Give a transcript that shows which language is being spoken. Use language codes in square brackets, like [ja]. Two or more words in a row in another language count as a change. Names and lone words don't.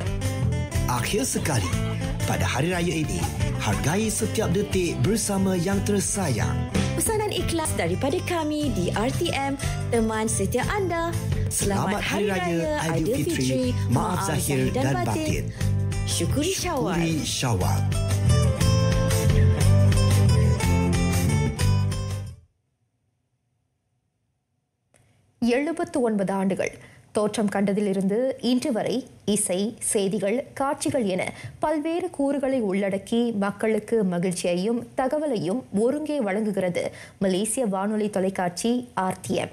[ms] Akhir sekali, pada hari raya ini, hargai setiap detik bersama yang tersayang. Pesanan ikhlas daripada kami di RTM, teman setia anda. Selamat Hari Raya Aidilfitri, maaf zahir dan batin. Syukuri Syawal. Syukuri Syawal. [ta] எழுபத்து 9 ஆண்டுகள் தோற்றம் கண்டதிலிருந்து இன்று வரை இசை, செய்திகள், காட்சிகள் என பல்வேறு கூறுகளை உள்ளடக்கி மக்களுக்கு மகிழ்ச்சியையும் தகவலையும் ஒருங்கே வழங்குகிறது மலேசிய வானொலி தொலைக்காட்சி RTM.